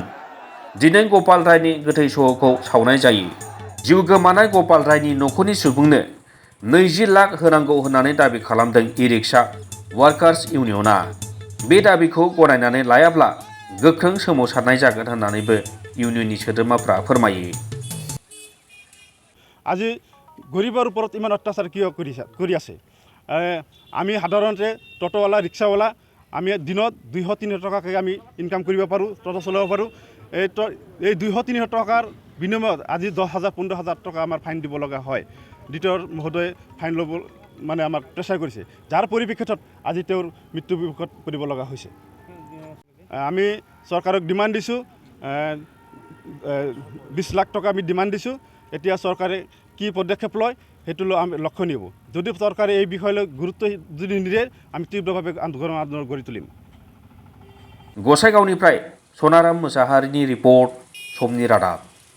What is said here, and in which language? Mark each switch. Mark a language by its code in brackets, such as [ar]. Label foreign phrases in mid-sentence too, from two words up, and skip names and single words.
[brx] दिनै गपाल रायनि गोथै सह'खौ सावनाय जायो। जिउ गोमानाय गपाल रायनि नखरनि सुबुंनो 20 लाख होनांगौ होननानै दाबि खालामदों [en] e-rickshaw workers [brx] इउनियना। बे दाबिखौ गनायनानै लायाब्ला गोख्रों सोमावसारनाय जागोन होननानैबो इउनियननि सोद्रोमाफ्रा फोरमायो। [as] আজি গরিবের উপর ইমান অত্যাচার কিয় কৰি আছে। আমি সাধাৰণতে টটোৱালা ৰিক্সাৱালা আমি দিনত 200-300 টকাকৈ আমি ইনকাম কৰিব পাৰোঁ, টটো চলাব পাৰোঁ। এই 200-300 টকাৰ বিনিময়ত আজি 10,000 15,000 টকা আমাৰ ফাইন দিব লগা হয়। দ্বিতীয় মহোদয়ে ফাইন ল'ব মানে আমাক প্ৰেছাৰ কৰিছে, যাৰ পৰিপ্ৰেক্ষিতত আজি তেওঁৰ মৃত্যুমুখত পৰিব লগা হৈছে। আমি চৰকাৰক ডিমাণ্ড দিছোঁ, 20 লাখ টকা আমি ডিমাণ্ড দিছোঁ। এতিয়া চৰকাৰে কি পদক্ষেপ লয় সেইটো আমি লক্ষণীয়। যদি চৰকাৰে এই বিষয়লৈ গুৰুত্ব যদি নিদিয়ে আমি তীব্ৰভাৱে আন্দোলন গঢ়ি তুলিম। [brx] गसाइगावनिफ्राय सनाराम मोसाहारिनि रिपर्ट, समनि रादाब।